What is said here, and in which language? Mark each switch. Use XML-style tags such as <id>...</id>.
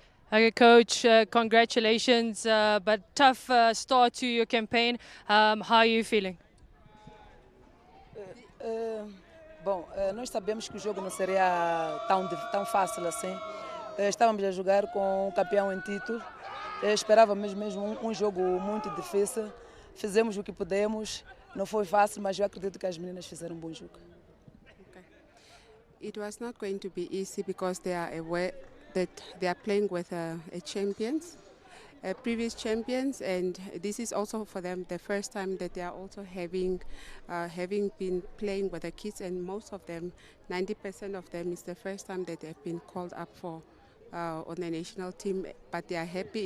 <en>Okay, Coach, congratulations, but tough start to your campaign. How are you feeling?</en> <pt>Bom, nós sabemos que o jogo não seria tão fácil assim. Estávamos a jogar com o campeão em título. Esperávamos mesmo um jogo muito difícil. Fizemos o que pudemos. Não foi fácil, mas eu acredito que as meninas fizeram bom jogo.</pt> <en>It was not going to be easy because they are aware that they are playing with champions, previous champions, and this is also for them the first time that they are also having been playing with the kids, and most of them, 90% of them, is the first time that they've been called up for on the national team. But they are happy.</en>